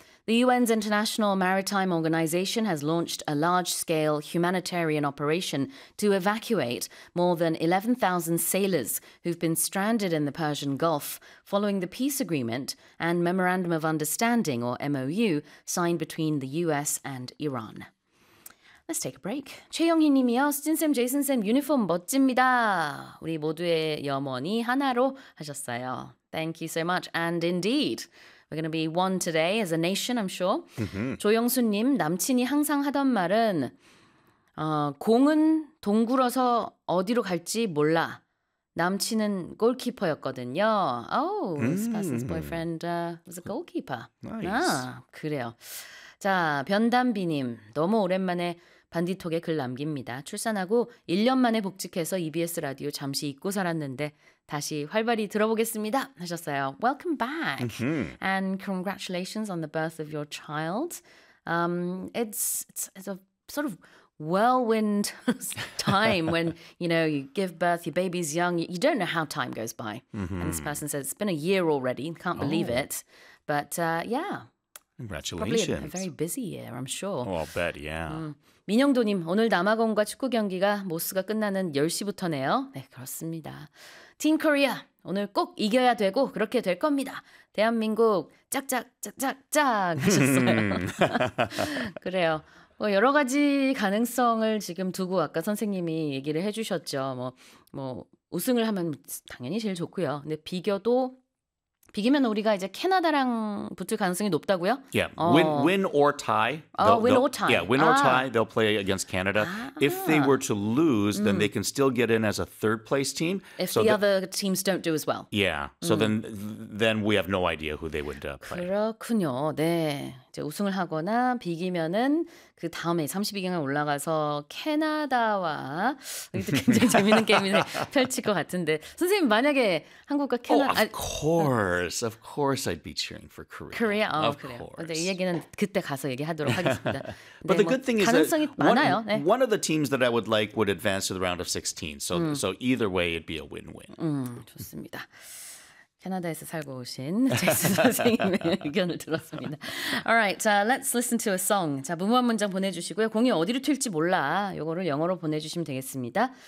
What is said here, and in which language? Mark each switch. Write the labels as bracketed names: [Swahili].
[English] The UN's International Maritime Organization has launched a large-scale humanitarian operation to evacuate more than 11,000 sailors who've been stranded in the Persian Gulf following the peace agreement and memorandum of understanding, or MOU, signed between the US and Iran. Let's take a break. 최영희 님이요. [Korean] 스틴쌤, 제이슨쌤, 유니폼 멋집니다. 우리 모두의 염원이 하나로 하셨어요. [English] Thank you so much. And indeed, we're going to be one today as a nation, I'm sure. Mm-hmm. [Korean] 조영수 님, 남친이 항상 하던 말은 공은 동굴어서 어디로 갈지 몰라. 남친은 골키퍼였거든요. [English] Oh, this person's boyfriend was a goalkeeper. Nice. [Korean] 아, 그래요. 자, 변담비님, 너무 오랜만에 반디톡에 글 남깁니다. 출산하고 1년 만에 복직해서 EBS 라디오 잠시 잊고 살았는데 다시 활발히 들어보겠습니다 하셨어요. [English] Welcome back and congratulations on the birth of your child. It's a sort of whirlwind time when, you know, you give birth, your baby's young, you don't know how time goes by. Mm-hmm. And this person says it's been a year already, can't believe it. But yeah. Congratulations. Probably a very busy year, I'm sure. Oh, I'll bet, yeah. [Korean] 민영도님, 오늘 남아공과 축구 경기가 모스가 끝나는 10시부터네요. 네, 그렇습니다. Team Korea, 오늘 꼭 이겨야 되고 그렇게 될 겁니다. 대한민국, 짝짝짝짝짝 하셨어요. 그래요. 뭐 여러 가지 가능성을 지금 두고 아까 선생님이 얘기를 해주셨죠. 뭐 우승을 하면 당연히 제일 좋고요. 근데 비겨도 비기면 우리가 이제 캐나다랑 붙을 가능성이 높다고요? [English] Yeah. Win or tie. Win or tie, they'll play against Canada. If they were to lose, then they can still get in as a third place team. If so the other teams don't do as well. Yeah. So then we have no idea who they would play. [Korean] 그렇군요. 네. 이제 우승을 하거나 비기면은 그 다음에 32강에 올라가서 캐나다와 이것도 굉장히 재밌는 게임이 펼칠 것 같은데 선생님 만약에 한국과 캐나다 [English] Of course I'd be cheering for Korea. Korea? Oh, of course. [Korean] 이 얘기는 그때 가서 얘기하도록 하겠습니다. [English] But the good thing is that [Korean] 가능성이 많아요. [English] One of the teams that I would like would advance to the round of 16. So either way it'd be a win-win. [Korean] 좋습니다. 캐나다에서 살고 오신 제스 선생님의 의견을 들었습니다. [English] Alright, let's listen to a song. [Korean] 자, 무모한 문장 보내주시고요. 공이 어디로 튈지 몰라. 요거를 영어로 보내주시면 되겠습니다.